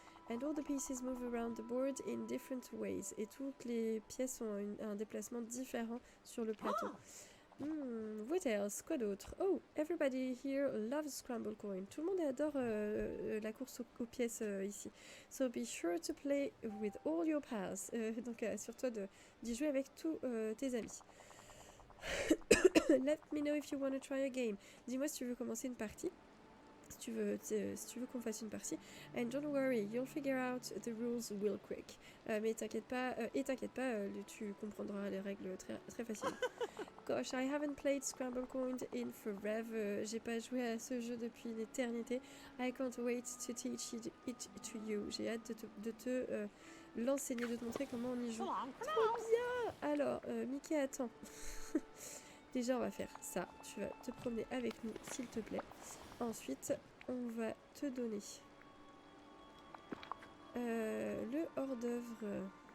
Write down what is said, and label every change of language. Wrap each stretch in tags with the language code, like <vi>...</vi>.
<en>And all the pieces move around the board in different ways.</en> <fr>Et toutes les pièces ont un déplacement différent sur le plateau.</fr> <en>What else?</en> <fr>Quoi d'autre?</fr> <en>Oh, everybody here loves Scramble Coin.</en> <fr>Tout le monde adore la course aux pièces ici.</fr> <en>So be sure to play with all your pals.</en> <fr>Donc assure-toi d'y jouer avec tous tes amis.</fr> <en>Let me know if you want to try a game.</en> <fr>Dis-moi si tu veux commencer une partie. Si tu veux qu'on fasse une partie.</fr> <en>And don't worry, you'll figure out the rules real quick.</en> <fr>Mais t'inquiète pas, tu comprendras les règles très, très facilement.</fr> <en>Gosh, I haven't played Scramble Coin in forever.</en> <fr>J'ai pas joué à ce jeu depuis une éternité.</fr> <en>I can't wait to teach it to you.</en> <fr>J'ai hâte de te l'enseigner, de te montrer comment on y joue. Trop bien! Alors, Mickey, attends. Déjà, on va faire ça. Tu vas te promener avec nous, s'il te plaît. Ensuite, on va te donner le hors-d'œuvre.</fr>